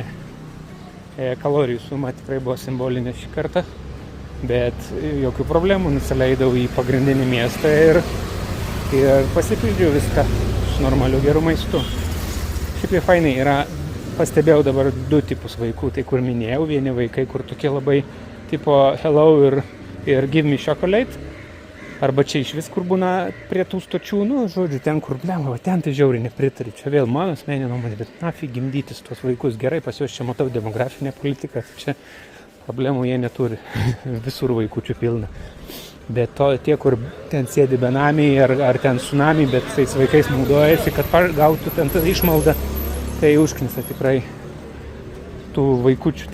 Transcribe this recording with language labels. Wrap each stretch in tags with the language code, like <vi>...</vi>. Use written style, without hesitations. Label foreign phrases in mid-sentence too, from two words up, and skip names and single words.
<lt>Kalorijų suma tikrai buvo simbolinė šį kartą, bet jokių problemų, nusileidau į pagrindinį miestą ir pasipildžiau viską su normaliu geru maistu. Šiaip jau fainai yra, pastebėjau dabar 2 tipus vaikų, tai kur minėjau, vieni vaikai, kur tokie labai tipo hello ir</lt> <en>give me chocolate,</en> <lt>arba čia iš vis, kur būna prie tų stočių, žodžiu, ten kur blemba, ten tai žiauriai nepritari, čia vėl mano asmeninė nuomonė, bet nafig gimdytis tuos vaikus, gerai, pas juos čia matau demografinę politiką, čia problemų jie neturi, visur vaikučių pilna. Bet tie, kur ten sėdi benamiai ar ten tsunami, bet tais vaikais naudojasi, kad gautų ten tą išmaldą, tai užknisa tikrai tų vaikučių.</lt>